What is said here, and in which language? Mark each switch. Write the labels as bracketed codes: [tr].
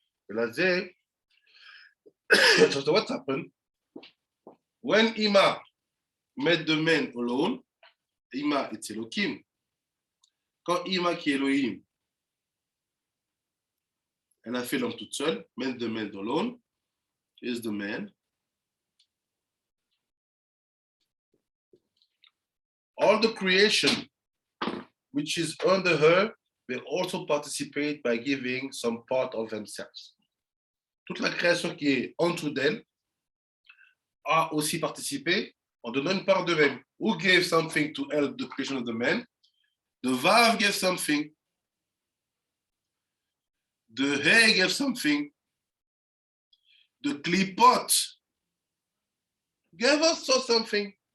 [he] ולזה, [en] so what happened? When Ima made the man alone, Ima, it's Elohim. [fr] Quand Ima qui est Elohim, elle a fait l'homme toute seule, [en] made the man alone, is the man. All the creation which is under her will also participate by giving some part of themselves. [fr] Toute la création qui est en dessous d'elle a aussi participé en donnant une part d'eux-mêmes. [en] Who gave something to help the creation of the man? The Vav gave something. The He gave something. The Klipot gave also something.